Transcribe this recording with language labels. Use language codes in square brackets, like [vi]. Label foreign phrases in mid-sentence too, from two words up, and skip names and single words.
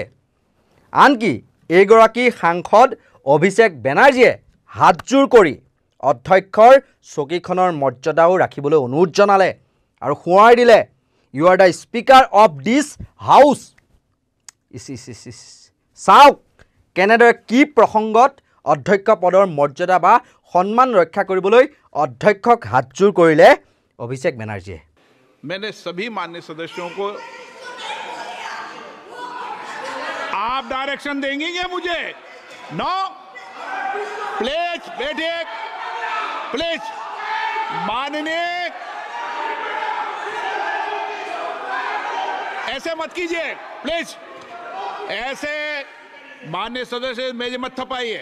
[as] আনকি এইগৰাকী সাংসদ অভিষেক বেনাৰ্জীয়ে হাতজোৰ কৰি অধ্যক্ষৰ চকীখনৰ মৰ্যাদাও ৰাখিবলৈ অনুৰোধ জনালে আৰু সোঁৱৰাই দিলে, [en] you are the speaker of this house. [as] চাওক কেনেদৰে কি প্ৰসংগত অধ্যক্ষ পদৰ মৰ্যাদা বা সন্মান ৰক্ষা কৰিবলৈ অধ্যক্ষক হাতজোৰ কৰিলে অভিষেক বেনাৰ্জীয়ে। [hi] मैंने सभी माननीय सदस्यों को आप डायरेक्शन देंगे क्या मुझे? [en] no please [hi] बैठिए, प्लीज। माननीय ऐसे मत कीजिए प्लीज, ऐसे माननीय सदस्य मेज मत थपाइए।